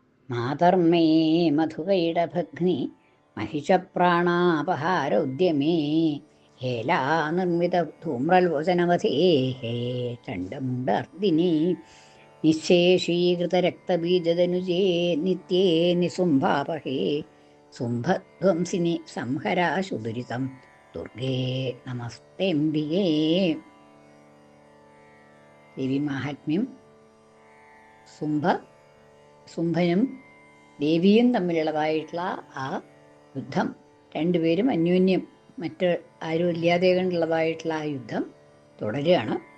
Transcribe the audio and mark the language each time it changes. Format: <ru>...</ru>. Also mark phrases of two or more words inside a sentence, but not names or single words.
<sa>मातर्मे मधुकैटभघ्नि महिषप्राणापहारोद्यमे हेलानिर्मितधूम्रलोचनवधेः चण्डमुण्डार्दिनि निःशेषीकृतरक्तबीजदनुजे नित्ये निसुम्भापहे सुम्भध्वंसिनि संहराशु दुरितं दुर्गे नमस्तेऽम्बिके.</sa> <ml>ദേവീമാഹാത്മ്യം. സുംഭനും ദേവിയും തമ്മിലുള്ളതായിട്ടുള്ള ആ യുദ്ധം, രണ്ടുപേരും അന്യോന്യം മറ്റ് ആരും ഇല്ലാതെ കണ്ടുള്ളതായിട്ടുള്ള ആ യുദ്ധം തുടരുകയാണ്.</ml>